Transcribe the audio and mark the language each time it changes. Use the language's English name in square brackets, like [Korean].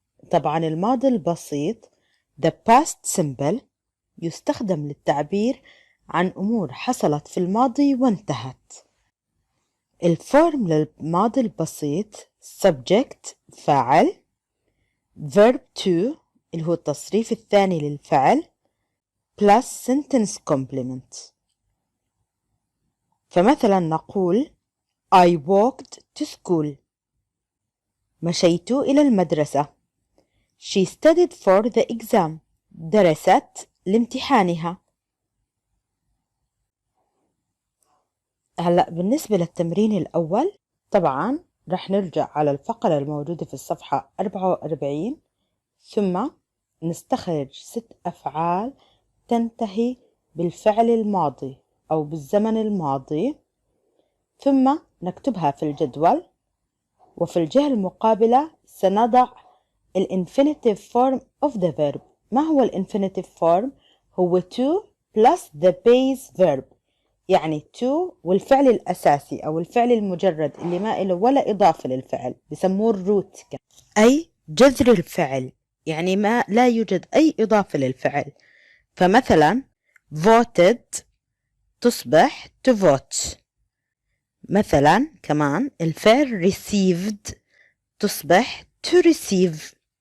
[Arabic] طبعا الماضي البسيط the past simple يستخدم للتعبير عن أمور حصلت في الماضي وانتهت. الفورم للماضي البسيط subject فاعل verb to اللي هو التصريف الثاني للفعل [English] plus sentence complement. [Arabic] فمثلا نقول [English] I walked to school. [Arabic] مشيت إلى المدرسة. [English] She studied for the exam. [Arabic] درست لامتحانها. هلأ بالنسبة للتمرين الأول طبعا رح نرجع على الفقرة الموجودة في الصفحة 44 ثم نستخرج 6 أفعال تنتهي بالفعل الماضي أو بالزمن الماضي ثم نكتبها في الجدول. وفي الجهة المقابلة سنضع [English] infinitive form of the verb. [Arabic] ما هو infinitive form؟ هو [English] to plus the base verb [Arabic] يعني to والفعل الأساسي أو الفعل المجرد اللي ما له ولا إضافة للفعل بسموه الروت أي جذر الفعل يعني ما لا يوجد أي إضافة للفعل. فمثلا voted تصبح to vote. مثلا كمان الفعل received تصبح to receive.